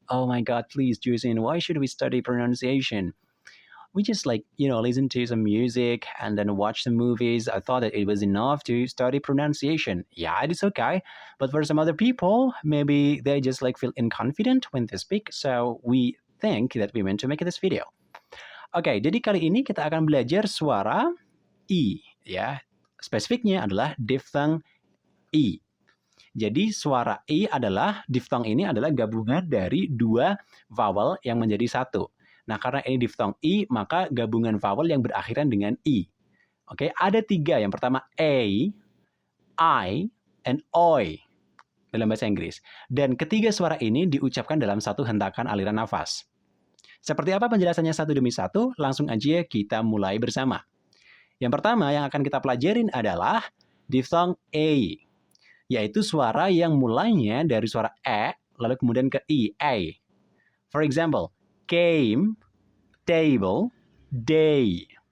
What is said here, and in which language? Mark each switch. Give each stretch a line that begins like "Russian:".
English: Oh my god, please Joesin, why should we study pronunciation? We just listen to some music and then watch some movies. I thought that it was enough to study pronunciation. Yeah, it is okay. But for some other people, maybe they just feel inconfident when they speak. So we think that we meant to make this video.
Indonesian: Oke, jadi kali ini kita akan belajar suara I, ya. Spesifiknya adalah diphthong I. Jadi suara I adalah, diphthong ini adalah gabungan dari dua vowel yang menjadi satu. Nah, karena ini diphthong I, maka gabungan vowel yang berakhiran dengan I. Oke, ada tiga. Yang pertama A, I, and OI dalam bahasa Inggris. Dan ketiga suara ini diucapkan dalam satu hentakan aliran nafas. Seperti apa penjelasannya satu demi satu? Langsung aja kita mulai bersama. Yang pertama yang akan kita pelajarin adalah diphthong A, yaitu suara yang mulainya dari suara E, lalu kemudian ke I, A.
English: For example, came, table, day.